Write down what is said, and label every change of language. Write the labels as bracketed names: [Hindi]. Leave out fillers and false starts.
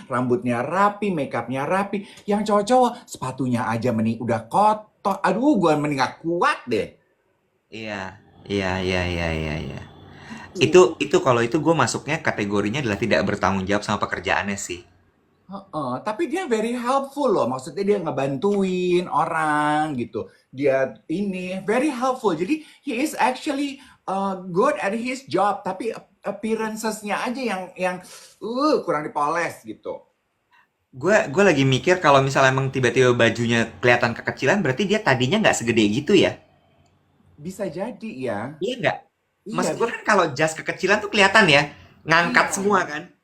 [Indonesian] Rambutnya rapi, makeupnya rapi. Yang cowok-cowok, sepatunya aja mending udah kotor. Aduh, gue mending gak kuat deh. Iya, iya. Tuh. Itu kalau itu gue masuknya kategorinya adalah tidak bertanggung jawab sama pekerjaannya sih. Heeh, tapi dia [English] very helpful [Indonesian] loh. Maksudnya dia ngebantuin orang gitu. Dia ini [English] very helpful. [Indonesian] Jadi [English] he is actually good at his job. [Indonesian] Tapi appearances-nya aja yang kurang dipoles gitu. Gue lagi mikir kalau misalnya emang tiba-tiba bajunya kelihatan kekecilan, berarti dia tadinya nggak segede gitu ya? Bisa jadi ya. Iya nggak? Iya, Maksud gue kan kalau jas kekecilan tuh kelihatan ya, ngangkat iya, semua kan?